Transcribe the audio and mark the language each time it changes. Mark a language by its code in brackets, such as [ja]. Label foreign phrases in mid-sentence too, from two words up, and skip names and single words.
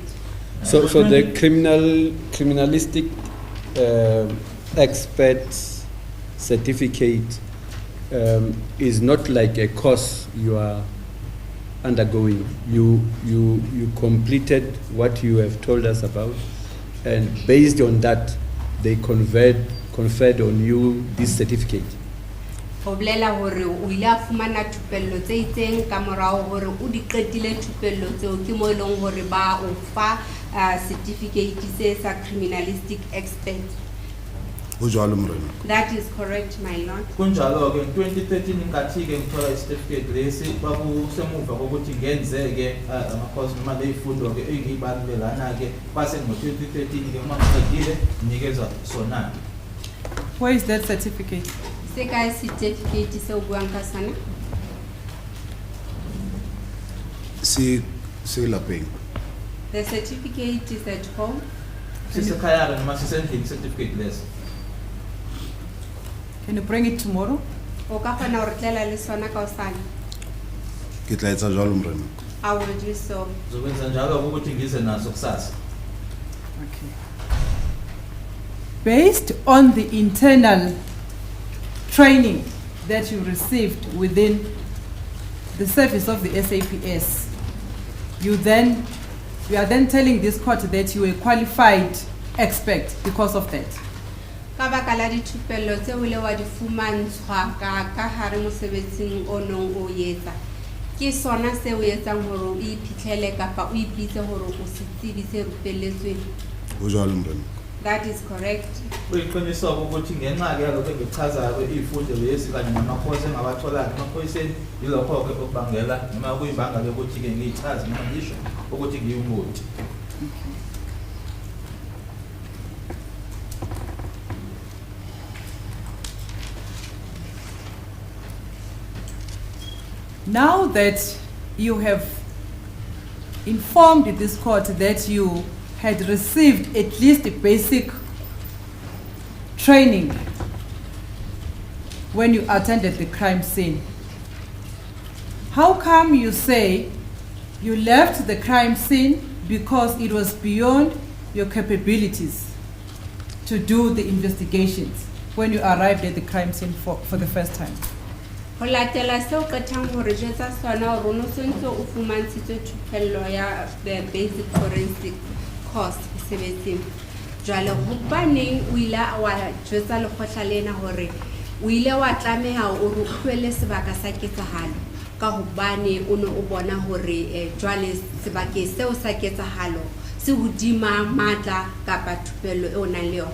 [en] So the criminalistic expert certificate is not like a course you are undergoing. You completed what you have told us about, and based on that, they conferred on you this certificate. [st] Ho bolela hore o ile a fumana thupello tse itseng ka morao hore o di qetile thupello tseo ke mo eleng hore ba o fa certificate se sa [en] criminalistic expert. That is correct, my lord. [zu] Kunjalo ke 2013 ingathi ke ngithola certificate lesi bakusemuva kokuthi ngenzeke ama course noma leyifundo ke engiyibalelana ke kwase ngo2013 ke uma ngiqedile nikezwa sona. [en] Where is that certificate? [st] Seka certificate se o buang ka sana. Se lapeng. [en] The certificate is at home. [zu] Sisekhaya noma sisendlini certificate lesi. [en] Can you bring it tomorrow? [st] O ka kgona hore tlela le sona ka osane. Ke tla etsa jwalo morena. [en] I will do so. [zu] Zokwenza njalo ukuthi ngize naso kusasa. [en] Okay. Based on the internal training that you received within the service of the SAPS, you are then telling this court that you are a qualified expert because of that. [st] Ka baka la dithupello tse o ile wa di fumantshwa ka hare mosebetsing o nong o etsa. Ke sona se o etsang hore o iphitlhele kapa o ipitse hore o se tsebi se rupelletsweng. Ho jwalo morena. [en] That is correct. [zu] Uyiqinisa ukuthi ngenxa ke lokho engichazayo izifundo lezi kanye namakhosi engabathola emaphoyiseni yilokho ke okubangela noma kuyibanga ukuthi ke ngiyichaze noma ngisho ukuthi ngiyumuntu. [en] Now that you have informed this court that you had received at least a basic training when you attended the crime scene, how come you say you left the crime scene because it was beyond your capabilities to do the investigations when you arrived at the crime scene for the first time? [st] Ho latela seo qetang hore jetsa sona hore no sentse o fumantshitswe thupello ya [en] the basic forensic course [st] sebetseng. Jwale hobaneng o ile wa jwetsa lekgotla lena hore o ile wa tlameha o re tlohele sebaka sa ketsahalo ka hobane o ne o bona hore jwale sebaka seo sa ketsahalo se hodima matla kapa thupello e o nang le yona?